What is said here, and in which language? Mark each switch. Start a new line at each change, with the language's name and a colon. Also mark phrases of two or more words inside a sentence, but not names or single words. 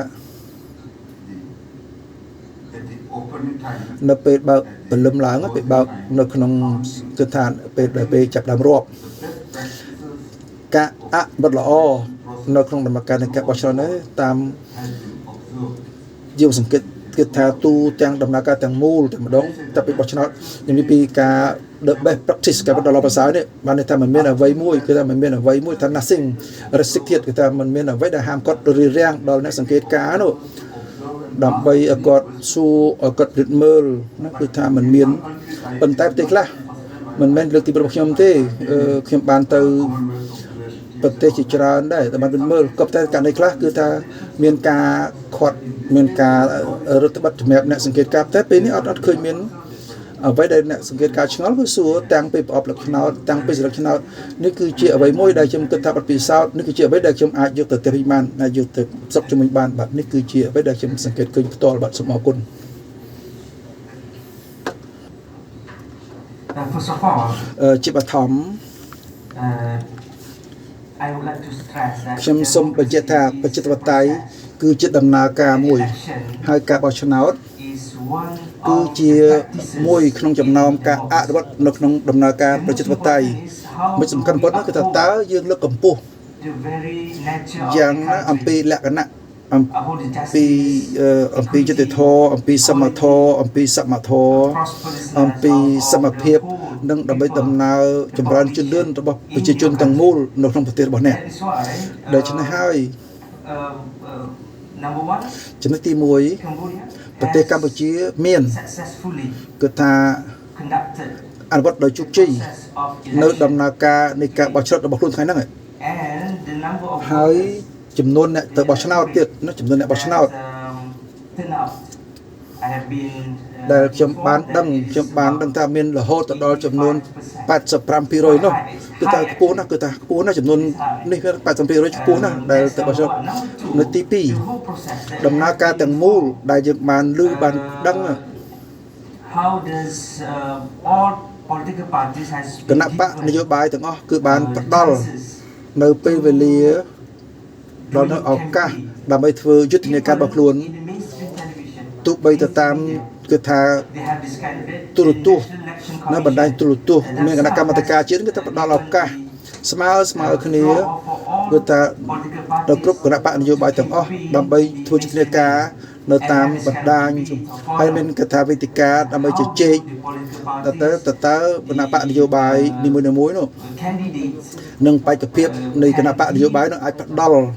Khmer: នៅពេលបើកពលឹមឡើងពេលបើកនៅក្នុងគឺថាពេលចាប់ដើមរាប់ការអនុវត្តល្អនៅក្នុងដំណើរការនៃការបោះឆ្នោតនេះតាម យើងសង្កេតគឺថាទូទាំងដំណើរការទាំងមូលតែម្ដងតែពីបោះឆ្នោតនិយាយពីការ
English: the best practice
Khmer: ការបន្តល្អប្រសើរនេះបានន័យថាមិនមានអ្វីមួយគឺថាមិនមានអ្វីមួយថា
English: nothing restricted
Khmer: គឺថាមិនមានអ្វីដែលហាមគាត់រារាំងដល់អ្នកសង្កេតការនោះដើម្បីឲ្យគាត់សួរឲ្យគាត់ពិនិត្យមើលណាគឺថាមិនមានប៉ុន្តែ ប្រទេសខ្លះមិនមែនលើកទីរបស់ខ្ញុំទេខ្ញុំបានទៅប្រទេសជាច្រើនដែរតែបានពិនិត្យមើលក៏តែករណីខ្លះគឺថាមានការខាត់មានការរដ្ឋបတ်សម្រាប់អ្នកសង្កេតការតែពេលនេះអត់ឃើញមានអ្វីដែលអ្នកសង្កេតការឆ្ងល់គឺសួរទាំងពីប្រអប់លក្ខណោតទាំងពីសរកឆ្នោតនេះគឺជាអ្វីមួយដែលខ្ញុំគិតថាបទពិសោធន៍នេះគឺជាអ្វីដែលខ្ញុំអាចយកទៅផ្ទះបានអាចយកទៅសុខជាមួយបានបាទនេះគឺជាអ្វីដែលខ្ញុំសង្កេតឃើញផ្ទាល់បាទសូមអរគុណ
English: First of all,
Khmer: ជាបឋម
English: I would like to stress that
Khmer: ខ្ញុំសូមបញ្ជាក់ថាប្រជាធិបតេយ្យគឺជាដំណើរការមួយហើយការបោះឆ្នោត
English: is one
Khmer: គឺជាមួយក្នុងចំណោមការអនុវត្តនៅក្នុងដំណើរការប្រជាធិបតេយ្យមិនសំខាន់បំផុតនោះគឺថាតើយើងលើកកម្ពស់
English: the very nature
Khmer: យ៉ាងណាអំពីលក្ខណៈអំពីយុត្តិធម៌អំពីសមធម៌អំពីសមធម៌អំពីសមភាពនិងដើម្បីដំណើរចម្រើនជឿនលឿនរបស់ប្រជាជនទាំងមូលនៅក្នុងប្រទេសរបស់អ្នកដូច្នេះហើយ
English: number 1
Khmer: ចំណុចទី1 Cambodia ប្រទេសកម្ពុជាមាន
English: successfully
Khmer: គឺថា
English: conducted
Khmer: អនុវត្តដោយជោគជ័យនៅដំណើរការនៃការបោះឆ្នោតរបស់ខ្លួនថ្ងៃហ្នឹង
English: and the number of
Khmer: ហើយចំនួនអ្នកទៅបោះឆ្នោតទៀតណាចំនួនអ្នកបោះឆ្នោត
English: turn out I have been
Khmer: ដែលខ្ញុំបានដឹងថាមានរហូតទៅដល់ចំនួន 85% នោះគឺថាខ្ពស់ណាស់គឺថាខ្ពស់ណាស់ចំនួននេះវា 85% ខ្ពស់ណាស់ដែលទៅបោះឆ្នោតនៅទី2ដំណើរការទាំងមូលដែលយើងបានឮបានដឹង
English: how does all political parties has
Khmer: គណៈបកនយោបាយទាំងអស់គឺបានផ្ដល់នៅពេលវេលាដល់នៅឱកាសដើម្បី ធ្វើយុទ្ធនាការរបស់ខ្លួនទោះបីទៅតាមគឺថាទូរទស្សន៍នៅបណ្ដាញទូរទស្សន៍មានគណៈកម្មាធិការជាតិគឺថាផ្ដល់ឱកាសស្មើគ្នាគឺថាដល់គ្រប់គណៈបកនយោបាយទាំងអស់ដើម្បីធ្វើយុទ្ធនាការនៅតាមបណ្ដាញហើយមានកថាវេទិកាដើម្បីជជែកតើគណៈបកនយោបាយនីមួយៗនោះនិងបេក្ខភាពនៃគណៈបកនយោបាយនោះអាចផ្ដល់